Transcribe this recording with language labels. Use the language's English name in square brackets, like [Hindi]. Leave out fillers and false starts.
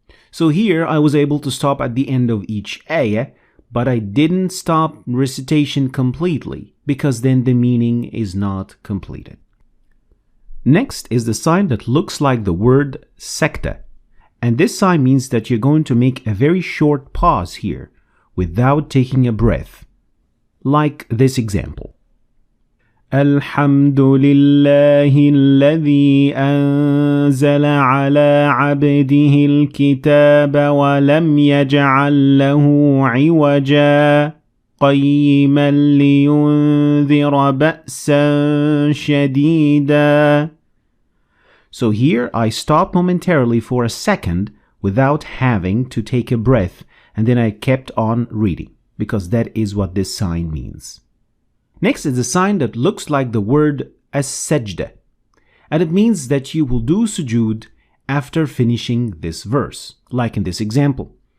[English] So here I was able to stop at the end of each ayah, but I didn't stop recitation completely, because then the meaning is not completed. Next is the sign that looks like the word sakta, and this sign means that you're going to make a very short pause here without taking a breath, like this example. [Arabic] الحمد لله الذي أنزل على عبده الكتاب ولم يجعل له عوجا قيما لينذر بأسا شديدا. [English] So here I stop momentarily for a second without having to take a breath, and then I kept on reading, because that is what this sign means. Next is a sign that looks like the word as-sajda, and it means that you will do sujood after finishing this verse, like in this example.